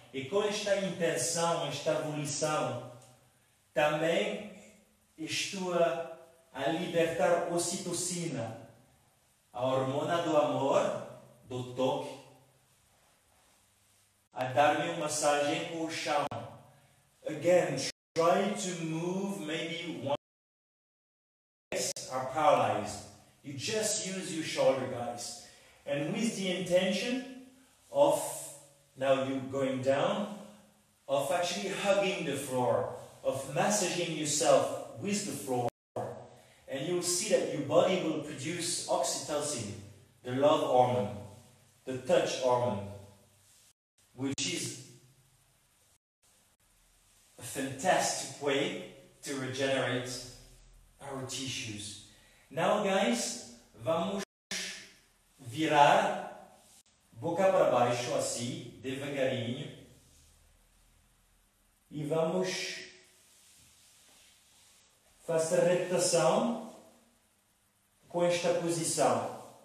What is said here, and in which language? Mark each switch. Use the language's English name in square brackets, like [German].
[Portuguese] E com esta intenção, esta volição, também estou a libertar ocitocina, a hormona do amor, do toque, a dar-me uma massagem com o chão. [English] Again, try to move maybe one legs are paralyzed. You just use your shoulder, guys. And with the intention of, now you going down, of actually hugging the floor, of massaging yourself with the floor. And you'll see that your body will produce oxytocin, the love hormone, the touch hormone, which is a fantastic way to regenerate our tissues. Now, guys, [Portuguese] vamos virar boca para baixo, assim, devagarinho. E vamos fazer repetição com esta posição.